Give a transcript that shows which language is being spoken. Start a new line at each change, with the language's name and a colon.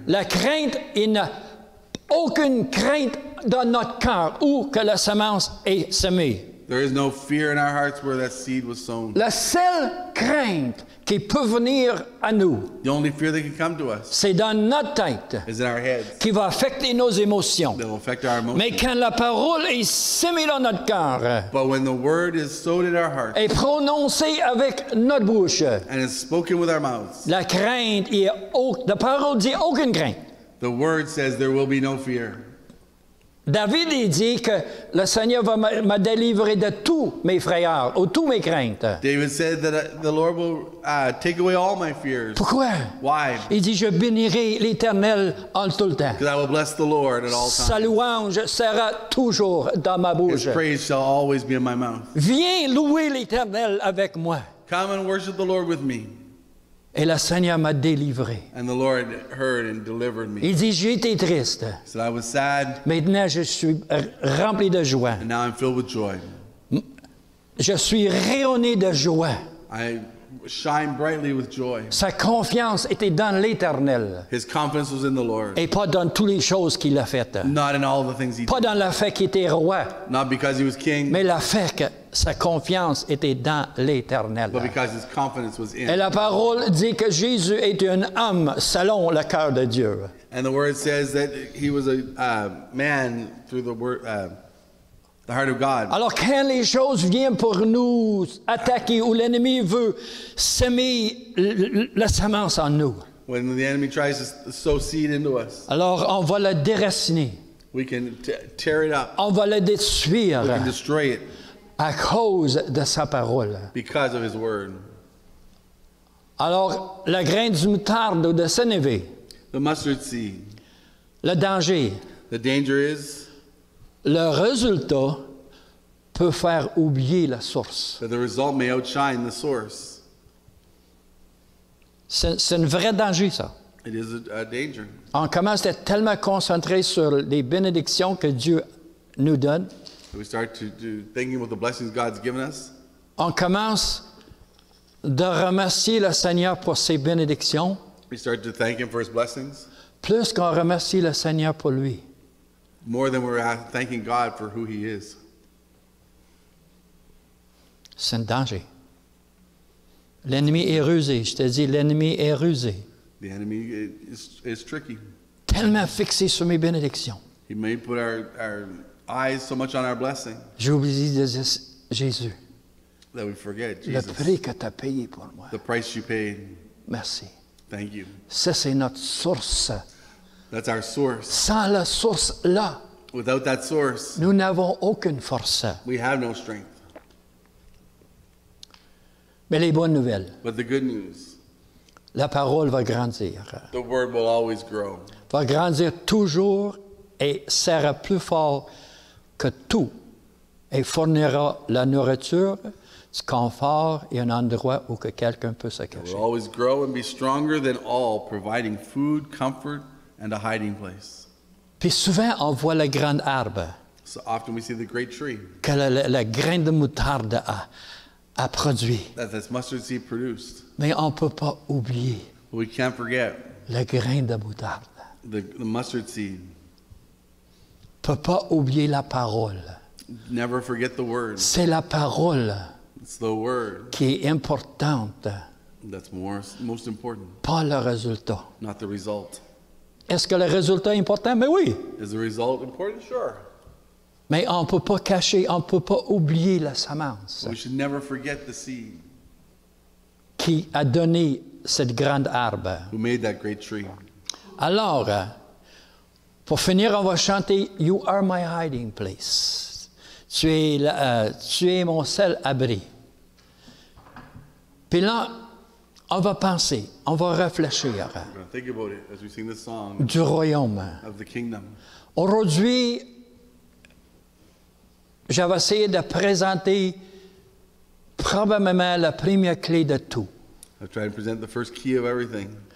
French: La crainte, il n'y a aucune crainte dans notre cœur où que la semence est semée.
English: There is no fear in our hearts where that seed was sown.
French: La seule crainte qui peut venir à nous,
English: The only fear that can come to us
French: c'est dans notre tête,
English: is in our heads.
French: qui va affecter nos émotions.
English: That will affect our
French: Mais
English: emotions.
French: quand la parole est sémée dans notre cœur,
English: But when the word is sowed in our hearts
French: est prononcée avec notre bouche,
English: and is spoken with our mouths,
French: la crainte, la parole dit aucune crainte.
English: the word says there will be no fear.
French: David il dit que le Seigneur va me délivrer de tous mes frayeurs, ou tous mes craintes.
English: David said that the Lord will take away all my fears.
French: Pourquoi?
English: Why?
French: Il dit, je bénirai l'Éternel en tout le temps.
English: Because I will bless the Lord at all
French: Sa
English: times.
French: louange sera toujours dans ma
English: His
French: bouche.
English: praise shall always be in my mouth.
French: Viens louer l'Éternel avec moi.
English: Come and worship the Lord with me.
French: Et le Seigneur m'a délivré.
English: And the Lord heard and delivered me.
French: Il dit, j'ai été triste.
English: He said, I was sad,
French: Maintenant, je suis rempli de joie.
English: and now I'm filled with joy.
French: Je suis rayonné de joie.
English: I shine brightly with joy.
French: Sa confiance était dans l'Éternel
English: His confidence was in the Lord,
French: et pas dans toutes les choses qu'il a faites.
English: not in all the things he
French: Pas
English: did.
French: dans le fait qu'il était roi,
English: Not because he was king,
French: mais le fait que sa confiance était dans l'Éternel.
English: but because his confidence was
French: Et
English: in.
French: la parole dit que Jésus est un homme selon le cœur de Dieu.
English: And the word says that he was a man through the word, the heart of God.
French: Alors quand les choses viennent pour nous attaquer ou l'ennemi veut semer la semence en nous,
English: When the enemy tries to sow seed into us,
French: alors on va le déraciner,
English: we can tear it up.
French: on va le
English: We
French: détruire
English: can destroy it
French: à cause de sa parole.
English: because of his word.
French: Alors la graine du moutarde ou de sénévé,
English: The mustard seed.
French: le danger,
English: The danger is
French: le résultat peut faire oublier la source.
English: that the result may outshine the source.
French: C'est un vrai danger, ça.
English: It is a danger.
French: On commence à être tellement concentré sur les bénédictions que Dieu nous donne.
English: We start to thinking about the blessings God's given us.
French: On commence de remercier le Seigneur pour ses bénédictions,
English: We start to thank him for his blessings
French: plus qu'on remercie le Seigneur pour lui.
English: more than we're thanking God for who he is.
French: C'est un danger. L'ennemi est rusé. Je te dis, l'ennemi est rusé.
English: The enemy is tricky.
French: Tellement fixé sur mes bénédictions.
English: He may put our eyes so much on our blessing
French: J'oublie de dire, Jésus,
English: that we forget
French: le
English: Jesus,
French: prix que tu as payé pour moi.
English: the price you paid.
French: Merci.
English: Thank you.
French: Ça, c'est notre source.
English: That's our source.
French: Sans la source-là,
English: Without that source,
French: nous n'avons aucune force.
English: we have no strength.
French: Mais les bonnes nouvelles,
English: But the good news,
French: la parole va grandir.
English: the word will always grow.
French: Va grandir toujours et sera plus fort que tout et fournira la nourriture, du confort et un endroit où que quelqu'un peut se
English: It
French: cacher.
English: will always grow and be stronger than all, providing food, comfort, and a hiding place.
French: Puis souvent, on voit le grand arbre
English: So often we see the great tree
French: que la graine de moutarde a produit.
English: that this mustard seed produced.
French: Mais on ne peut pas oublier
English: We can't forget
French: le grain de moutarde.
English: the mustard seed.
French: On ne peut pas oublier la parole.
English: Never forget the word.
French: C'est la parole
English: It's the word
French: qui est importante,
English: that's most important,
French: pas le résultat.
English: not the result.
French: Est-ce que le résultat est important? Mais oui.
English: Is the result important? Sure.
French: Mais on ne peut pas cacher, on ne peut pas oublier la semence
English: We should never forget the seed
French: qui a donné cette grande arbre.
English: who made that great tree.
French: Alors, pour finir, on va chanter «
English: You are my hiding place ».
French: Tu es mon seul abri. Puis là, on va penser, on va réfléchir
English: We're going to think about it as we sing this song
French: du royaume.
English: of the kingdom.
French: Aujourd'hui, j'avais essayé de présenter probablement la première clé de tout.
English: I've tried to present the first key of everything,